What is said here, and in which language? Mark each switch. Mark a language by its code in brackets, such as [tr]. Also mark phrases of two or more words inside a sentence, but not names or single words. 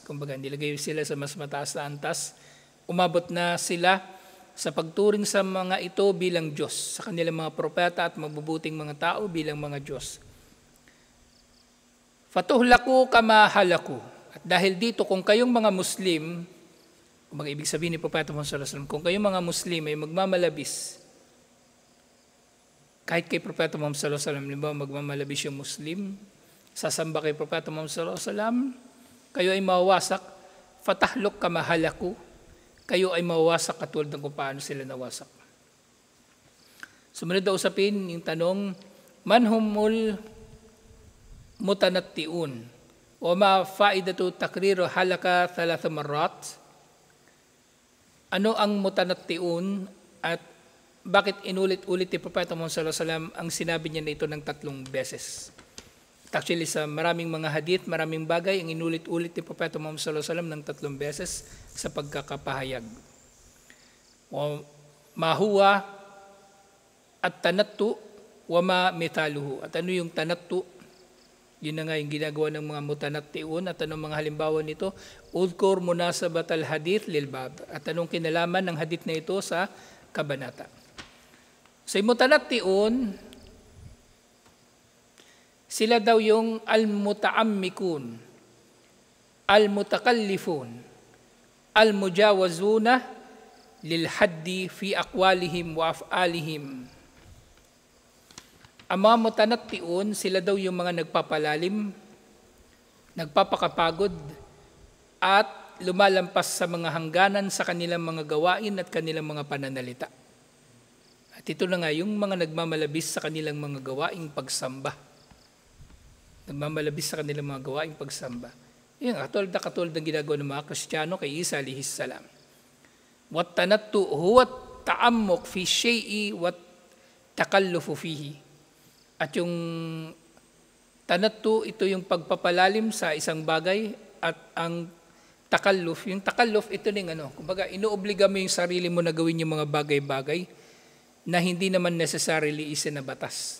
[tl] Kumbaga, nilagay sila sa mas mataas na antas. Umabot na sila sa pagturing sa mga ito bilang Diyos, sa kanilang mga propeta at mabubuting mga tao bilang mga Diyos. [ar] فتهلكوا كما هلكوا. [tl] At dahil dito, kung kayong mga Muslim, kung ibig sabihin ni Propeta Muhammad [ar] صلى الله عليه وسلم, [tl] kung kayong mga Muslim ay magmamalabis, kahit kay Propeta Muhammad [ar] صلى الله عليه وسلم, [tl] limbawa magmamalabis yung Muslim, sasamba kay Propeta Muhammad [ar] صلى الله عليه وسلم, [tl] kayo ay mawawasak, [ar] فتهلك كما هلكوا, [tl] kayo ay mawawasak katulad ng kung paano sila nawasak. Sumunod na usapin yung tanong, [ar] من هم المتنطعون o ما فائدة تكرير هلك ثلاث مرات. [tl] Ano ang mutanattiun at bakit inulit-ulit ni Propeta Muhammad [ar] صلى الله عليه وسلم [tl] ang sinabi niya na ito ng 3 beses? Actually, sa maraming mga hadith, maraming bagay, ang inulit-ulit ni Propeta Muhammad [ar] صلى الله عليه وسلم [tl] ng 3 beses sa pagkakapahayag. [ar] وما هو التنطع وما مثاله. [tl] At ano yung tanattu? Yun na nga yung ginagawa ng mga mutanattiun. At anong mga halimbawa nito? [ar] اذكر مناسبة الحديث للباب. [tl] At anong kinalaman ng hadith na ito sa kabanata? Sa mutanattiun, sila daw yung [ar] المتعمقون المتكلفون المجاوزون للحد في أقوالهم وأفعالهم. [tl] Ang mga mutanattiun, sila daw yung mga nagpapalalim, nagpapakapagod, at lumalampas sa mga hangganan sa kanilang mga gawain at kanilang mga pananalita. At ito na nga yung mga nagmamalabis sa kanilang mga gawaing pagsamba. Nagmamalabis sa kanilang mga gawaing pagsamba. Yan, katulad ng ginagawa ng mga Kristiyano kay Isa [ar] عليه السلام. والتنطع هو التعمق في الشيء والتكلف فيه. [tl] At yung tanattu, ito yung pagpapalalim sa isang bagay at ang takalluf, yung takalluf, ito ning kumbaga inuobliga mo yung sarili mo na gawin yung mga bagay-bagay na hindi naman necessarily isinabatas.